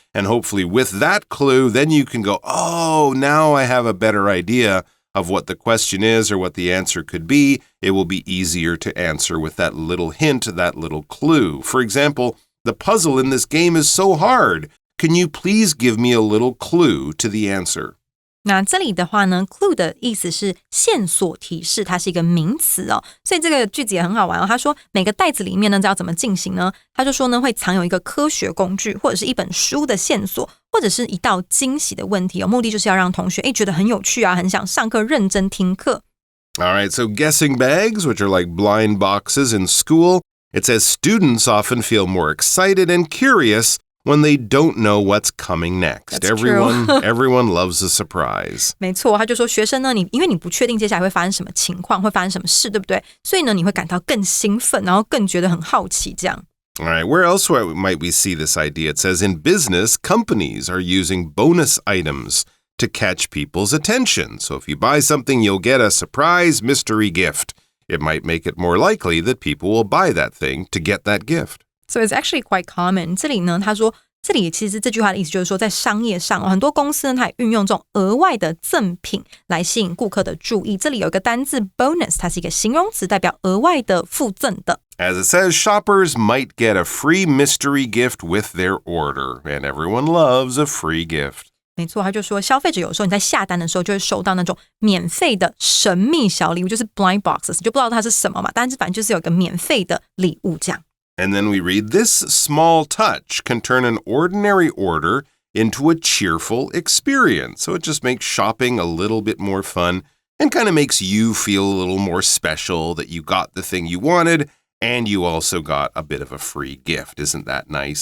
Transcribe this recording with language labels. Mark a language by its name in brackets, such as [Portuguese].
[English] And hopefully with that clue, then you can go, oh, now I have a better idea of what the question is or what the answer could be. It will be easier to answer with that little hint, that little clue. For example, the puzzle in this game is so hard. Can you please give me a little clue to the answer? [Chinese] 那这里的话呢 clue 的意思是线索提示，它是一个名词哦，所以这个句子也很好玩哦。他说每个袋子里面呢要怎么进行呢？他就说呢会藏有一个科学工具，或者是一本书的线索，或者是一道惊喜的问题哦，目的就是要让同学觉得很有趣啊，很想上课认真听课。 [English] All right, so guessing bags, which are like blind boxes in school, it says students often feel more excited and curious when they don't know what's coming next. That's true. Everyone loves a surprise. [Chinese] 没错，他就说学生呢，因为你不确定接下来会发生什么情况，会发生什么事，对不对？所以呢，你会感到更兴奋，然后更觉得很好奇这样。 [English] All right, where else might we see this idea? It says in business, companies are using bonus items to catch people's attention. So if you buy something, you'll get a surprise mystery gift. It might make it more likely that people will buy that thing to get that gift. So it's actually quite common. [Chinese] 这里呢，他说，这里其实这句话的意思就是说，在商业上，很多公司呢，它也运用这种额外的赠品来吸引顾客的注意。这里有一个单字 bonus， 它是一个形容词，代表额外的附赠的。 [English] As it says, shoppers might get a free mystery gift with their order, and everyone loves a free gift. [Chinese] 没错，他就说消费者有时候你在下单的时候就会收到那种免费的神秘小礼物，就是 blind boxes， 就不知道它是什么嘛，但是反正就是有一个免费的礼物这样。 [English] And then we read, this small touch can turn an ordinary order into a cheerful experience. So it just makes shopping a little bit more fun and kind of makes you feel a little more special that you got the thing you wanted and you also got a bit of a free gift. Isn't that nice?